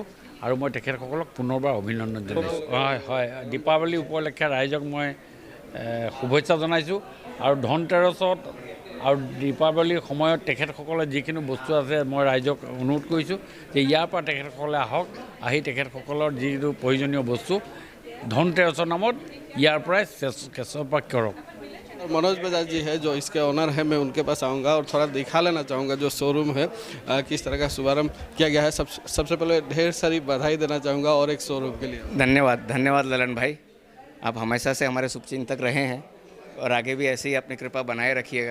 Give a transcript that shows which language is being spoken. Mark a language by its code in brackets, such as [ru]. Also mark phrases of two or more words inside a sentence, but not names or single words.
[as] আৰু মই তেখেতসকলক পুনৰবাৰ অভিনন্দন জনাইছোঁ। হয়, দীপাৱলী উপলক্ষে ৰাইজক মই শুভেচ্ছা জনাইছোঁ। আৰু ধনতেৰছত আৰু দীপাৱলীৰ সময়ত তেখেতসকলে যিখিনি বস্তু আছে মই ৰাইজক অনুৰোধ কৰিছোঁ যে ইয়াৰ পৰা তেখেতসকলে আহক, আহি তেখেতসকলৰ যিটো প্ৰয়োজনীয় বস্তু ধনতেৰছৰ নামত ইয়াৰ পৰাই কেশৰপাক কৰক। [hi] मनोज बजाज जी है जो इसके ओनर है, मैं उनके पास आऊँगा और थोड़ा दिखा लेना चाहूँगा जो शोरूम है किस तरह का शुभारंभ किया गया है। सबसे पहले ढेर सारी बधाई देना चाहूँगा और एक शोरूम के लिए धन्यवाद ललन भाई। आप हमेशा से हमारे शुभचिंतक रहे हैं और आगे भी ऐसे ही अपनी कृपा बनाए रखिएगा।